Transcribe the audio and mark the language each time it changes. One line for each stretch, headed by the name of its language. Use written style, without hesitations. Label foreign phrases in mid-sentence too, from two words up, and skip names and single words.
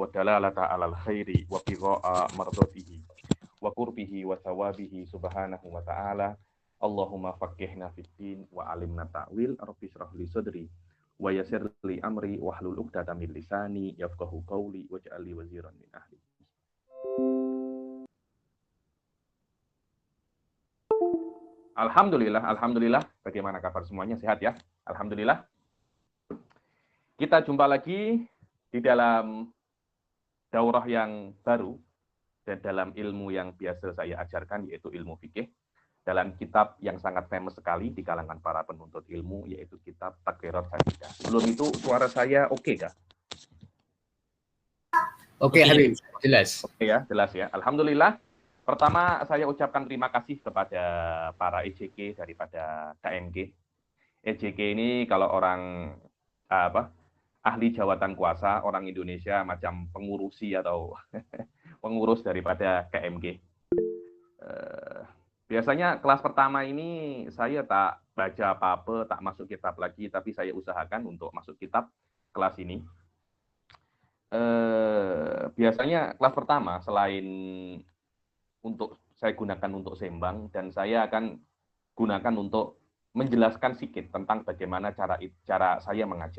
Arabic: دلالة على الخير و قراءة مرضاته و قربه و ثوابه سبحانه و تعالى. اللهم فقهنا في الدين و علمنا التأويل، رب اشرح لي صدري و يسر لي أمري واحلل عقدة من لساني يفقهوا قولي واجعل لي وزيرا من أهلي. الحمد لله، الحمد لله.
Indonesian: Bagaimana kabar semuanya? Sehat ya? Alhamdulillah. Kita jumpa lagi di dalam daurah yang baru dan dalam ilmu yang biasa saya ajarkan, yaitu ilmu fikih, dalam kitab yang sangat famous sekali di kalangan para penuntut ilmu, yaitu kitab Taqrirat Hadidah. Sebelum itu suara saya oke kah? Oke, Habib, jelas. Oke ya, jelas ya. Alhamdulillah. Pertama, saya ucapkan terima kasih kepada para EJK daripada KMG.
Malay: EJK ini kalau orang ahli jawatan kuasa, orang Indonesia macam pengurusi atau pengurus daripada KMG. Biasanya kelas pertama ini saya tak baca apa-apa, tak masuk kitab lagi, tapi saya usahakan untuk masuk kitab kelas ini. Biasanya kelas pertama selain untuk saya gunakan untuk sembang, dan saya akan gunakan untuk menjelaskan sedikit tentang bagaimana cara saya mengajar.